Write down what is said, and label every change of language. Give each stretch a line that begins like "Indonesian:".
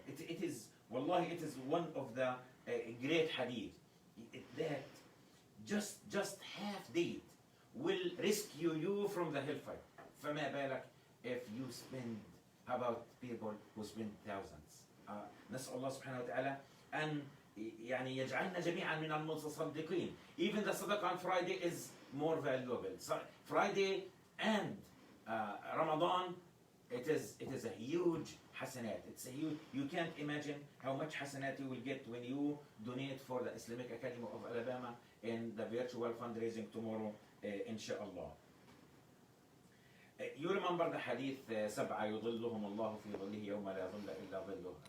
English: It is, wallahi, it is one of the great hadith that just half date will rescue you from the hellfire.
Arabic: فما بالك
English: if you spend, how about people who spend thousands?
Arabic: نسأل الله سبحانه وتعالى أن يعني يجعلنا جميعا من المتصدقين.
English: Even the sadaqah on Friday is more valuable. So Friday and Ramadan, it is a huge hasanat. It's a huge, you can't imagine how much hasanat you will get when you donate for the Islamic Academy of Alabama in the virtual fundraising tomorrow, inshallah. You remember the hadith,
Arabic: سبعة يظلهم الله في ظله يوم لا ظل إلا ظله.